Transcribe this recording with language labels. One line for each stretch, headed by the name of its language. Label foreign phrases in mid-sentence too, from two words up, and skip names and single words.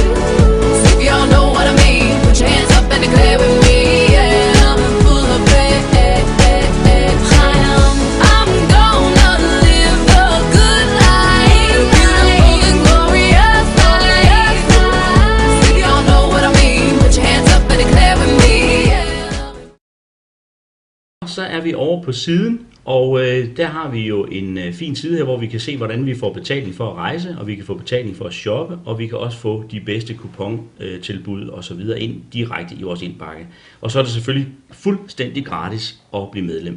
English: So if y'all know what I mean, put your hands up and declare with me. Yeah, I'm full of faith. I'm gonna live the good life, beautiful and glorious life. So if y'all know what I mean, put your hands up and declare with me.
Danish: Så er vi over på siden, og der har vi jo en fin side her, hvor vi kan se, hvordan vi får betaling for at rejse, og vi kan få betaling for at shoppe, og vi kan også få de bedste kupontilbud og så videre ind direkte i vores indbakke. Og så er det selvfølgelig fuldstændig gratis at blive medlem.